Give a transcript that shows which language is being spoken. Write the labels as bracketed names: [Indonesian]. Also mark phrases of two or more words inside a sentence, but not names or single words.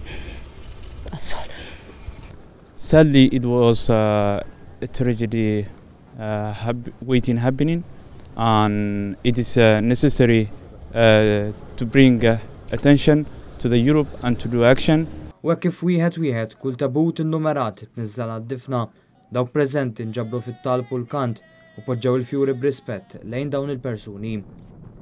[English] That's all. Sadly, it was a tragedy happening, and it is necessary to bring attention to the Europe and to do action. [Maltese] U kif wieħed kull tabut innumerat tniżżal għad-difna dawk preżenti nġabru fit-talb u l-kant u poġġew il-fjuri b'rispett lejn dawn il-persuni.